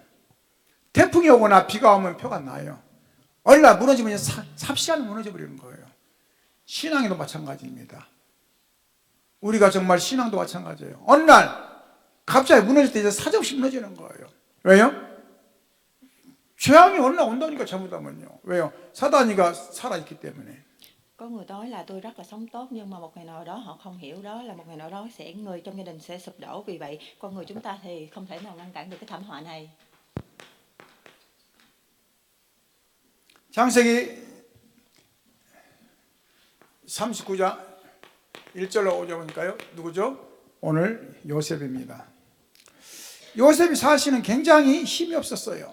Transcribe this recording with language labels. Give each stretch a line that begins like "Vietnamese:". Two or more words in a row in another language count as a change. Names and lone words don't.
Korean: 태풍이 오거나 비가 오면 표가 나요. 어느 날 무너지면 삽시간에 무너져 버리는 거예요. 신앙에도 마찬가지입니다. 우리가 정말 신앙도 마찬가지예요. 어느 날 갑자기 무너질 때 이제 사정없이 무너지는 거예요. 왜요? 재앙이 어느 날 온다니까 잘못하면요. 왜요? 사단이가 살아있기 때문에.
Vietnamese: Có người nói là tôi rất là sống tốt, nhưng mà một ngày nào đó họ không hiểu đó là một ngày nào đó người trong gia đình sẽ sụp đổ. Vì vậy con người chúng ta thì không thể nào ngăn cản được cái thảm họa này.
Korean: 창세기 39장 1절로 5절 보니까요. 누구죠? 오늘 요셉입니다. 요셉이 사실은 굉장히 힘이 없었어요.